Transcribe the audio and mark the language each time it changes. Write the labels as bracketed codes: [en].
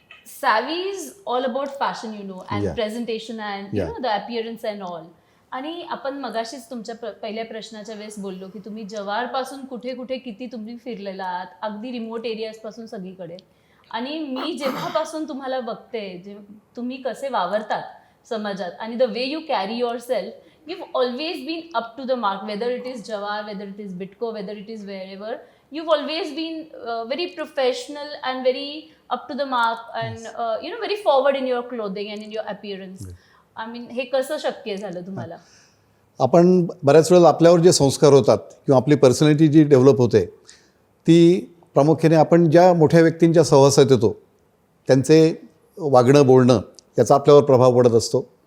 [en] Savvy is all about fashion, and Yeah. presentation and Yeah. the appearance and all. [mr] आणि आपण मगाशीच तुमच्या पहिल्या प्रश्नाच्या वेळेस बोललो की तुम्ही जवारपासून कुठे कुठे किती तुम्ही फिरलेला आहात, अगदी रिमोट एरियाजपासून सगळीकडे. आणि मी जेव्हापासून तुम्हाला बघते, जे तुम्ही कसे वावरतात समाजात आणि [en] The way you carry yourself, you've always been up to the mark, whether it is Jawar, whether it is Bitco, whether it is wherever. You've always been very professional and very up to the mark and very forward in your clothing and in your appearance. I mean, [mr] हे कसं शक्य झालं तुम्हाला? आपण बऱ्याच वेळेला आपल्यावर जे संस्कार होतात किंवा आपली पर्सनॅलिटी जी डेव्हलप होते ती प्रामुख्याने आपण ज्या मोठ्या व्यक्तींच्या सहवासात येतो त्यांचे वागणं बोलणं याचा आपल्यावर प्रभाव पडत असतो.